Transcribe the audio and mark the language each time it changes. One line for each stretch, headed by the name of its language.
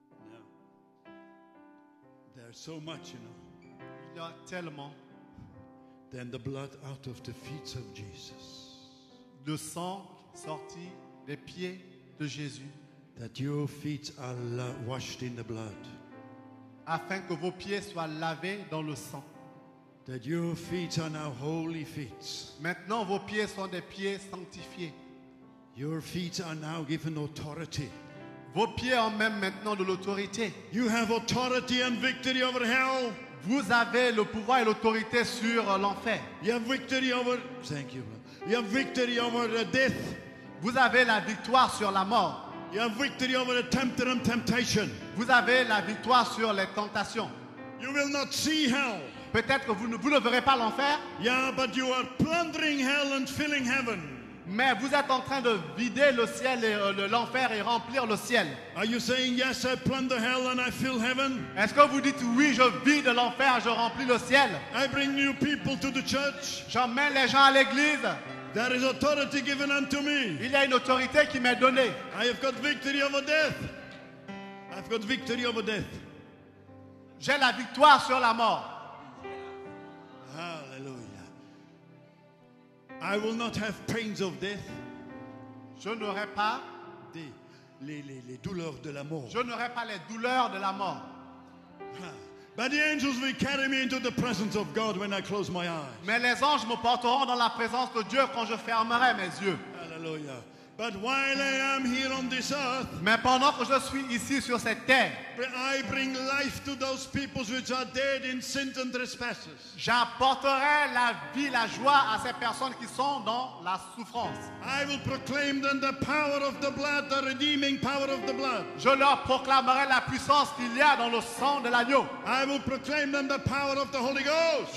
English: Now, there's so much, you know,
French: Il y a tellement
English: than the blood out of the feet of Jesus.
French: de sang sorti des pieds de Jésus,
English: That your feet are washed in the blood.
French: afin que vos pieds soient lavés dans le sang.
English: That your feet are now holy feet.
French: Maintenant, vos pieds sont des pieds sanctifiés.
English: Your feet are now given authority.
French: Vos pieds ont même maintenant de l'autorité.
English: You have authority and victory over hell.
French: Vous avez le pouvoir et l'autorité sur l'enfer.
English: You have victory over, thank you, brother. You have victory over death.
French: Vous avez la victoire sur la mort.
English: You have victory over the tempter and temptation.
French: Vous avez la victoire sur les tentations.
English: You will not see hell.
French: Peut-être que vous ne verrez pas l'enfer,
English: Yeah, but you are plundering hell and filling heaven.
French: mais vous êtes en train de vider le ciel et l'enfer et remplir le ciel.
English: Are you saying, yes, I plunder hell and I fill heaven?
French: Est-ce que vous dites oui, je vide l'enfer, je remplis le ciel?
English: I bring new people to the church.
French: J'emmène les gens à l'église.
English: There is authority given unto me.
French: Il y a une autorité qui m'est donnée.
English: I have got victory over death. I've got victory over death.
French: J'ai la victoire sur la mort.
English: Hallelujah. I will not have pains of death.
French: Je n'aurai pas, Les douleurs de la mort. je n'aurai pas les douleurs de la mort.
English: But the angels will carry me into the presence of God when I close my eyes.
French: Mais les anges me porteront dans la présence de Dieu quand je fermerai mes yeux.
English: Hallelujah. But while I am here on this earth,
French: Mais pendant que je suis ici sur cette terre,
English: I bring life to those peoples which are dead in sins and trespasses.
French: j'apporterai la vie, la joie à ces personnes qui sont dans la souffrance.
English: I will proclaim them the power of the blood, the redeeming power of the blood.
French: Je leur proclamerai la puissance qu'il y a dans le sang de l'agneau.
English: I will proclaim them the power of the Holy Ghost.